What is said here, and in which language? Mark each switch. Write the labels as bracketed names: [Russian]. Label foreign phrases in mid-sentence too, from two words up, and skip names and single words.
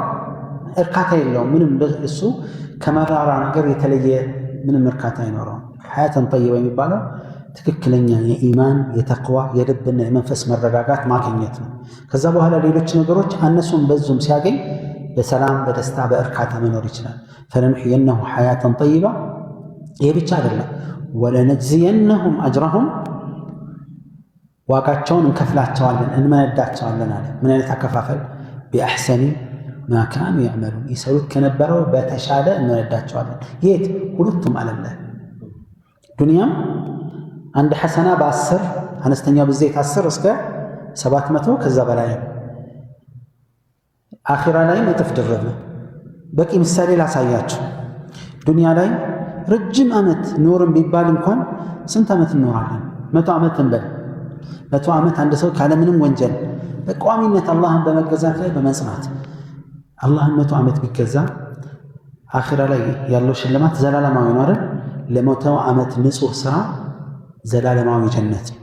[Amharic] እርካታ የለውም ምንም እሱ ከመራራ ነገር የተለየ ምንም እርካታ አይኖረውም [Arabic] حياة طيبة [Amharic] የሚባለው ትክክለኛ የኢማን የተቅዋ የልብና የመንፈስ መረጋጋት ማግኘት ነው ከዛ በኋላ ሌሎች ነገሮች አነሱም በዙም ሲያገኝ በሰላም በደስታ በእርካታ መኖር ይችላል [Arabic] فلنحيينه حياة طيبة [Amharic] ይሄ ብቻ አይደለም [Arabic] ولنجزينهم أجرهم [Amharic] ዋጋቸውን እንከፍላቸዋለን እንመነዳቸዋለን አለ ምን አይነት አከፋፈል [Arabic] بأحسن ما كانوا يعملون [Amharic] ይሰሩት ከነበረው በተሻለ እንመነዳቸዋለን የት ሁለቱም ዓለም ላይ ዱንያም አንድ ሐሰና በ10 አነስተኛው በዘይት 10 እስከ 700 ከዛ በላይ አኺራ ላይ እጥፍ ድርብ ነው በቂ ምሳሌ ላሳያችሁ ዱንያ ላይ ረጅም ዓመት ኖርም ቢባል እንኳን ስንት ዓመት እንኖራለን 100 ዓመት እንበል 100 ዓመት አንድ ሰው ካለ ምንም ወንጀል በቋሚነት አላህን በመገዛት ላይ በመጽናት አላህን 100 ዓመት ቢገዛ አኺራ ላይ ያለው ሽልማት ዘላለማዊ ነው አይደል ለ100 ዓመት ንጹህ ስራ ዘላለማዊ ጀነት